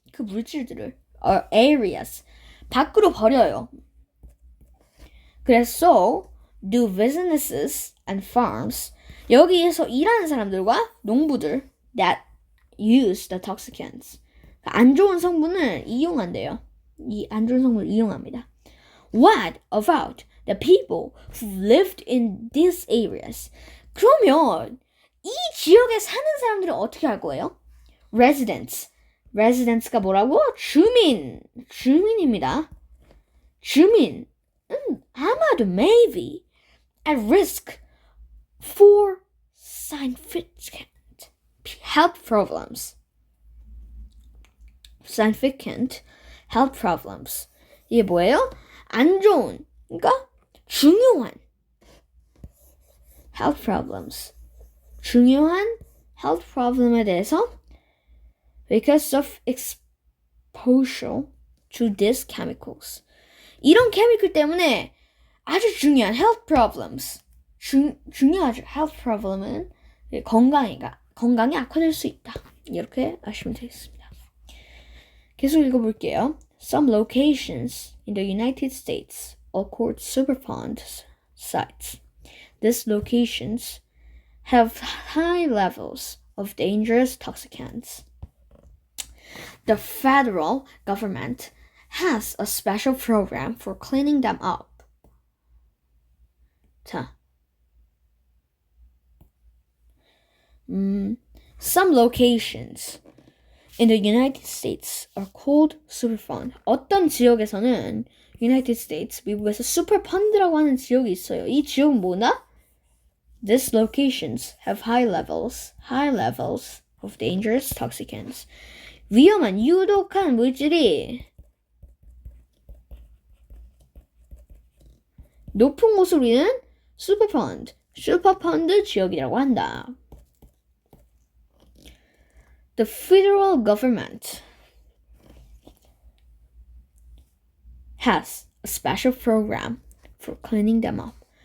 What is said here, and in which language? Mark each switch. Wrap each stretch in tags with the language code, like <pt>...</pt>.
<ko>그 물질들을 areas 밖으로 버려요. 그래서</ko> <en>do businesses and farms,</en> <ko>여기에서 일하는 사람들과 농부들</ko> <en>that use the toxicants,</en> <ko>안 좋은 성분을 이용한대요. 이 안 좋은 성분을 이용합니다.</ko> <en>What about the people who lived in these areas?</en> <ko>그러면 이 지역에 사는 사람들은 어떻게 할 거예요? Residents가 뭐라고? 주민입니다. 주민은 아마도</ko> <en>maybe at risk for significant health problems. significant health problems.</en> <ko>이게 뭐예요? 안 좋은, 그러니까 중요한 health problems.</ko> <en>중요한 health problem에 대해서 because of exposure to these chemicals.</en> <ko>이런 케미컬 때문에 아주 중요한 health problems. 중요하죠. health problem은 건강이 악화될 수 있다. 이렇게 아시면 되겠습니다. 계속 읽어볼게요.</ko> <en>Some locations in the United States are called Superfund sites. These locations have high levels of dangerous toxicants. The federal government has a special program for cleaning them up. 자, some locations in the United States are called Superfund.</en> <ko>어떤 지역에서는 United States, 미국에서 슈퍼펀드라고 하는 지역이 있어요. 이 지역은 뭐나?</ko> <en>These locations have high levels of dangerous toxicants.</en> <ko>위험한 유독한 물질이 높은 곳을 우리는 슈퍼펀드 지역이라고 한다.</ko> <en>The federal government has a special program for cleaning them up.</en>